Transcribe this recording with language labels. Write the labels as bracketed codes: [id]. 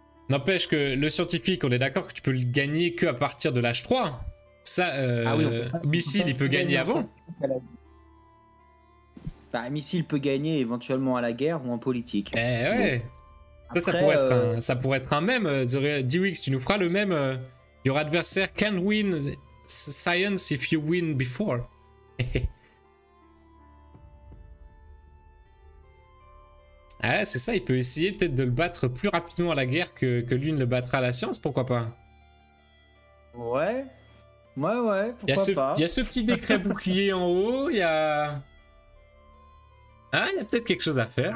[fr] N'empêche que le scientifique, on est d'accord que tu peux le gagner que à partir de l'âge 3. Ça, Missile, il peut gagner avant. Bah, Missile peut gagner éventuellement à la guerre ou en politique. Eh ouais. Après, ça pourrait être un même. Dwix, tu nous feras le même. [en] Your adversaire can win science if you win before. [fr] Ah, c'est ça, il peut essayer peut-être de le battre plus rapidement à la guerre que lui ne le battra à la science, pourquoi pas? Ouais, pourquoi pas. Il y a ce petit décret bouclier en haut, il y a... Ah, il y a peut-être quelque chose à faire.